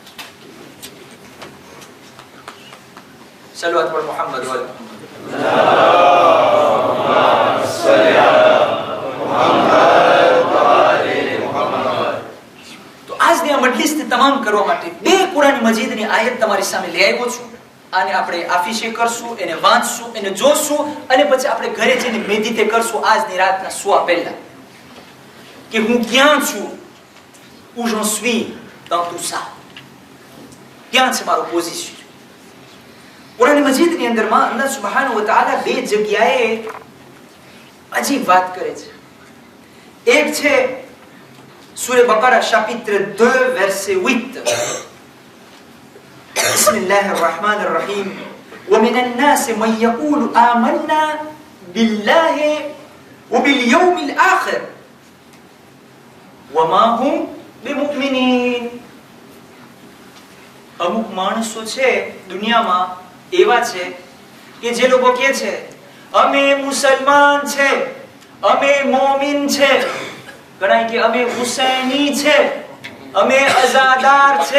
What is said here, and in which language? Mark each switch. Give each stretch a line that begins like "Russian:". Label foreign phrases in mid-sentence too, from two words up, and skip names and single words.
Gujarati: સલવાત પર મુહમ્મદ વાલ તો આજની આ મજલિસને તમામ કરવા માટે બે કુરાન મજીદની આયત તમારી સામે લઈ આવ્યો છું. આને આપણે આફિશે કરશું, એને વાંચશું, એને જોશું અને પછી આપણે ઘરે જઈને મેડિટેટ કરશું આજની રાતના સુવા પહેલા કે હું ક્યાં છું,
French: où j'en suis dans tout ça.
Gujarati: ક્યાં છે મારો પોઝિશન? કુરાન મજીદની અંદરમાં
Arabic: الله سبحانه وتعالى
Gujarati: બે જગ્યાએ અજીબ વાત કરે છે. એક છે સૂરે બકરા
French: chapitre 2 verset 8.
Arabic: بسم الله الرحمن الرحيم ومن الناس من يقول آمنا بالله وباليوم الآخر وما هم بمؤمنين.
Gujarati: અમુક માણસો છે દુનિયામાં એવા છે કે જે લોકો કહે છે અમે મુસલમાન છે, અમે મોમિન છે, ઘણા કે અમે હુસૈની છે, અમે અઝાદાર છે.